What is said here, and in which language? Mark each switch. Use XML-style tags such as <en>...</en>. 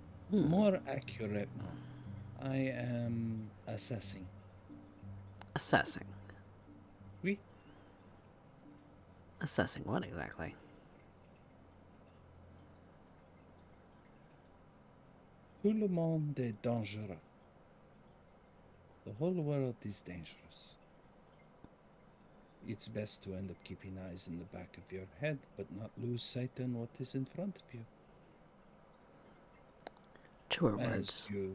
<en>More accurate, I am assessing. Assessing.</en> <fr>Oui,</fr> <en>Assessing what exactly?</en> <fr>tout le monde est dangereux.</fr> <en>The whole world is dangerous. It's best to end up keeping eyes in the back of your head, but not lose sight on what is in front of you. Truer words.</en>